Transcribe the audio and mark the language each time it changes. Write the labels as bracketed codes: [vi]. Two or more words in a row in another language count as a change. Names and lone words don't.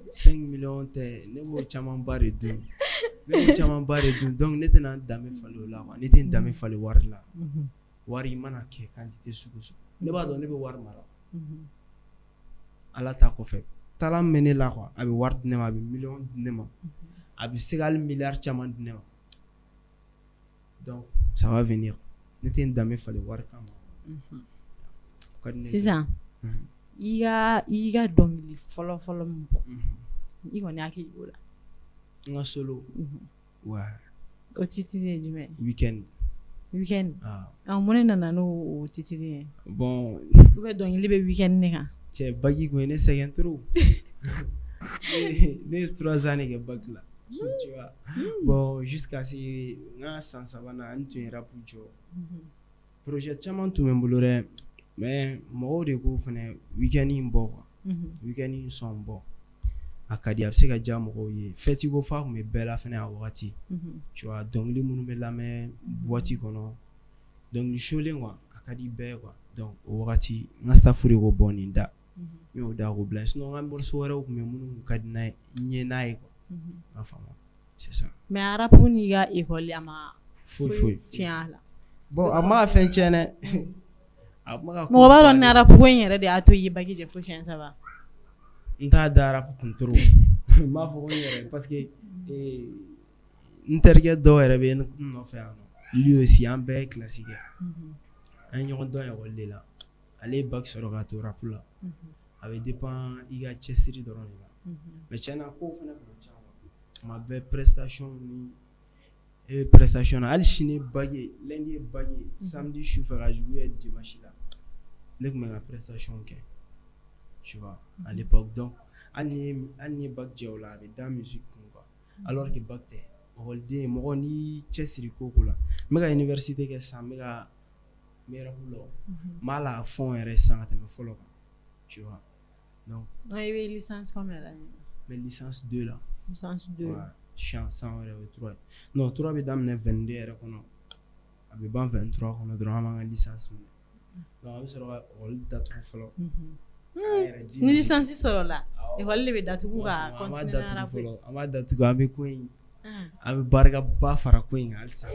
[bm] 5 millions tɛ ne b'o camanba de dun donc ne tɛna n danbe falen o la quoi ne tɛ n danbe falen wari la wari mana kɛ quantité sugu ne b'a dɔn ne bɛ wari mara ala ta kɔfɛ talent bɛ ne la quoi a bɛ wari di ne ma a bɛ million di ne ma a bɛ se ka hali miliyari caman di ne ma [fr] donc ça va venir [bm] ne tɛ n danbe falen wari kama sisan i ka dɔnkili fɔlɔ min bɔ i kɔni hakili b'o la n ka solo wa o titre ye jumɛn weekend mun ne nana n'o titre ye bon [fr] ou bien [bm] dɔnkili bɛ weekend ne kan cɛ bagi kun ye ne sɛgɛn trop ne ye 3 ans kɛ bac la [fr] tu vois bon jusqu'à ce [bm] n ka san 3nan n tun ye rap jɔ projet caman tun bɛ n bolo dɛ mais mɔgɔw de ko fɛnɛ weekend in bɔ quoi weekend in sɔn bɔ a ka di a bɛ se ka diya mɔgɔw ye fête ko fa tun bɛ bɛɛ la fɛnɛ a wagati [fr] tu vois [bm] dɔnkili minnu bɛ lamɛn boîte kɔnɔ dɔnkili sholen quoi a ka di bɛɛ quoi donc o wagati n ka staff de ko bɔ nin da n y'o da ko bila sinon n ka morceau wɛrɛw tun bɛ minnu ka di n'a ye n ye n'a ye quoi ma faamu [fr] c'est ça [bm] mais a rap n'i ka école a ma foyi tiɲɛ a la bon a ma fɛn tiɲɛ dɛ mɔgɔ b'a dɔn ni rap ko in yɛrɛ de y'a to i ye bac jɛ fo siɲɛ 3 n t'a da rap kun trop n b'a fɔ ko n yɛrɛ [fr] parce que [bm] n terikɛ dɔw yɛrɛ bɛ n nɔfɛ yan nɔ [fr] lui aussi [bm] an bɛɛ ye classe kɛ an ye ɲɔgɔn dɔn ekɔli de la ale ye bac sɔrɔ k'a to rap la a bɛ dépend i ka cɛsiri dɔrɔn de la mais tiɲɛna kow fɛnɛ kun ka ca tuma bɛɛ prestation na hali sini ye bac ye lundi ye bac ye samedi sufɛ ka juguya dimanche la ne tun bɛ ka prestation kɛ [fr] tu vois à l'époque [bm] donc hali ni ye bac jɛ o la a bɛ da musique kun quoi [fr] alors que [bm] bac tɛ ekɔliden mɔgɔ n'i cɛsiri ko la n bɛ ka université kɛ sisan n bɛ rap la n b'a la fond yɛrɛ sisan ka tɛmɛ fɔlɔ kan [fr] tu vois donc [bm] i bɛ [fr] licence combien [bm] la [fr] mais licence 2 la licence 2 [bm] chant 100 wɛrɛ o ye 3 non 3 bɛ daminɛ 22 yɛrɛ kɔnɔ a bɛ ban 23 kɔnɔ dɔrɔn an b'an ka licence minɛ donc a bɛ sɔrɔ ka ekɔli datugu fɔlɔ ni licence sɔrɔ la ekɔli de bɛ datugu ka continuer na rap an b'a datugu an bɛ ko in an bɛ barikaba fara ko in kan halisa